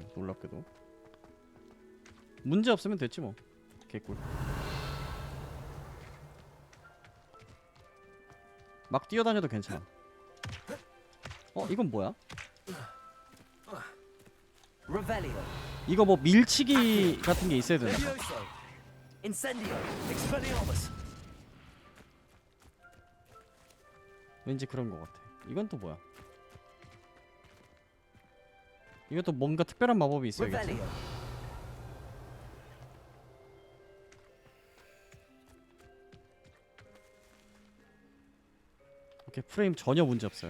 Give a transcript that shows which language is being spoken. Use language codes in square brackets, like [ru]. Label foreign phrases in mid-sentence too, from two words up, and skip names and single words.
[ko] 놀랍게도. 문제 없으면 됐지 뭐. 개꿀. 막 뛰어다녀도 괜찮아. 이건 뭐야? Revelio. 이거 뭐 밀치기 같은 게 있어야 되나 봐. Levioso. Incendio. Expelliarmus. 왠지 그런 것 같아. 이건 또 뭐야? 이것도 뭔가 특별한 마법이 있어야겠지. Revelio. [en] okay frame [ko] 전혀 문제 없어요.